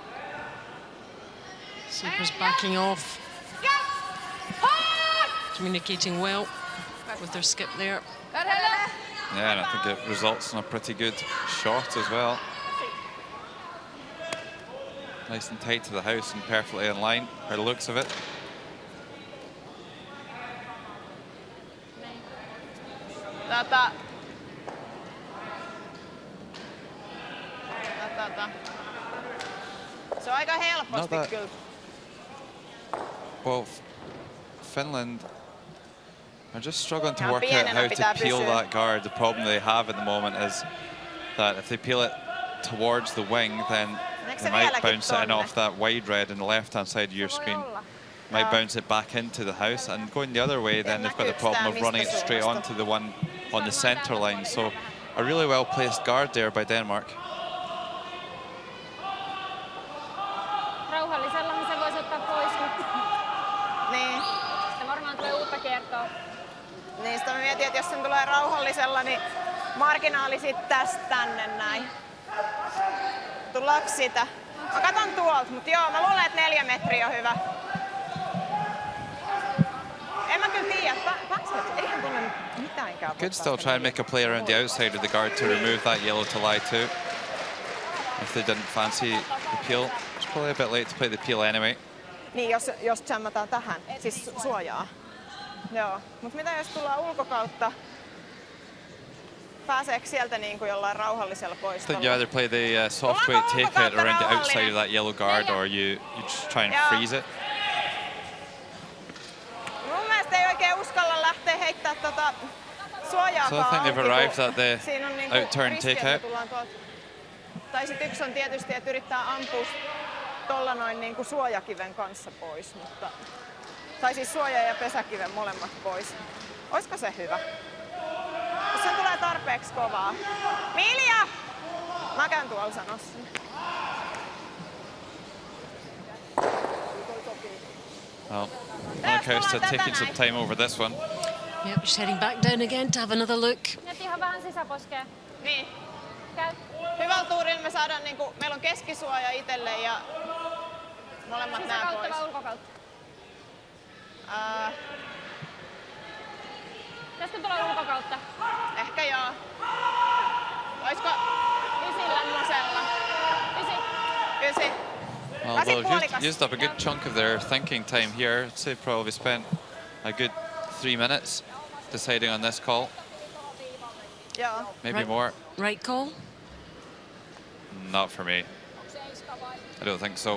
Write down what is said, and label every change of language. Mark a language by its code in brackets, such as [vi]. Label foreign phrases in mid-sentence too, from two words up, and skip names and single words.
[en] Super's backing off. Communicating well with their skip there. Yeah, and I think it results in a pretty good shot as well. Nice and tight to the house and perfectly in line, by the looks of it. [fi] Se on aika helposti kyllä. [en] Well, Finland are just struggling to work out how to peel that guard. The problem they have at the moment is that if they peel it towards the wing, then they might bounce it in off that wide red on the left-hand side of your screen. Might bounce it back into the house, and going the other way, then they've got the problem of running it straight onto the one on the center line. So a really well-placed guard there by Denmark. [fi] Rauhallisellahan se voisi ottaa pois. Niin. Sitten varmaan tulee uutta kiertoa. Niin, sitä mä mietin, että jos sen tulee rauhallisella, niin marginaali sit tästä tänne näin. Tullaanko sitä? Mä katon tuolta, mutta joo, mä luulen, että 4 metriä on hyvä. En mä kyllä tiedä, eihän tuolla mitäänkään. [en] Could still try and make a play around the outside of the guard to remove that yellow to lie to. If they didn't fancy the peel. It's probably a bit late to play the peel anyway. [fi] Niin, jos jammataan tähän, siis suojaa. Joo, mutta mitä jos tullaan ulkokautta? Pääseekö sieltä niin kuin jollain rauhallisella poistolla? [en] Then you either play the soft weight take it around the outside of that yellow guard, or you just try and freeze it. [fi] Mun mielestä ei oikein uskalla lähteä heittää suojaa. [en] So I think they've arrived at the out-turn take-out. [fi] Tai sitten yksi on tietysti, että yrittää ampua tuolla noin niin kuin suojakiven kanssa pois. Mutta, tai siis suoja ja pesäkiven molemmat pois. Olisiko se hyvä? Jos sen tulee tarpeeksi kovaa. Milja! Mä käyn tuolla sanossa. [en] Well, Lancaster taking some time over this one. Yep, she's heading back down again to have another look. [fi] Nyt ihan vähän sisäposkea. Niin. Käy. Hyvällä tuurilla me saadaan, niinku, meillä on keskisuoja itselle ja molemmat nää pois. Sisäkautta vai ulkokautta? Tästä tulee ulkokautta. Ehkä joo. Oisko 9 lämmöisellä? 9? [en] Well, they've used up a good chunk of their thinking time here. I'd say probably spent a good 3 minutes deciding on this call. [fi] Joo. [en] Maybe more. Right call? Not for me. I don't think so.